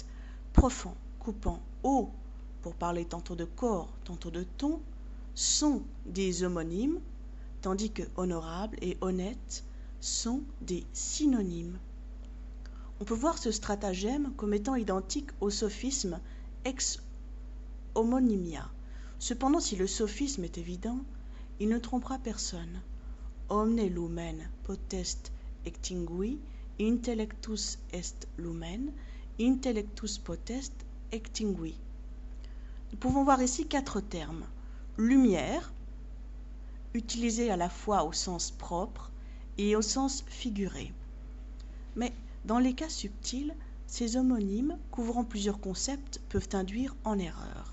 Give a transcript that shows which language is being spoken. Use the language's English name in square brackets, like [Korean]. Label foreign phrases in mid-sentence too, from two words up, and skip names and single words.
[French] Profond, coupant, haut, pour parler tantôt de corps, tantôt de ton, sont des homonymes, tandis que honorable et honnête sont des synonymes. On peut voir ce stratagème comme étant identique au sophisme [Latin] ex homonymia. [French] Cependant, si le sophisme est évident, il ne trompera personne. [Latin] Omne lumen potest extingui, intellectus est lumen, intellectus potest extingui. [French] Nous pouvons voir ici 4 termes. Lumière, utilisé à la fois au sens propre et au sens figuré. Mais dans les cas subtils, ces homonymes, couvrant plusieurs concepts, peuvent induire en erreur.